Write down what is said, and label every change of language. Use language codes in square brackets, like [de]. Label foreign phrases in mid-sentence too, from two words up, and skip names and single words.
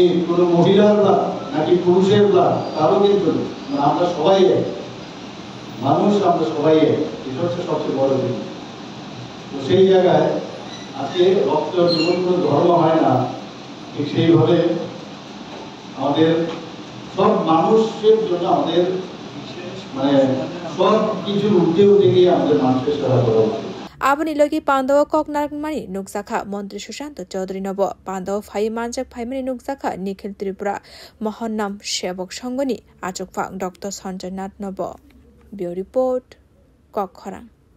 [bn] কোনো মহিলার ব্লাড নাকি পুরুষের ব্লাড তারও কিন্তু আমরা সবাই এক মানুষ আমরা সবাই এক এটা হচ্ছে সবচেয়ে বড় জিনিস তো সেই জায়গায় আজকে রক্ত জীবন কোনো ধর্ম হয় না ঠিক সেইভাবে আমাদের সব মানুষের জন্য আমাদের মানে সব কিছুর উঠে উঠে গিয়ে আমাদের মানুষের সেবা করা উচিত [trk] आबनि लगी पान्दव कगनारगमानि नुकजाखा मन्त्री सुशान्त चौधरी नब पान्दव फाइ मानजक फाइमानि नुकजाखा निखिल त्रिपुरा महानाम सेवक संघनि आचकफां डॉक्टर सञ्जय नाथ नब [en] bureau report [trk] कखरां।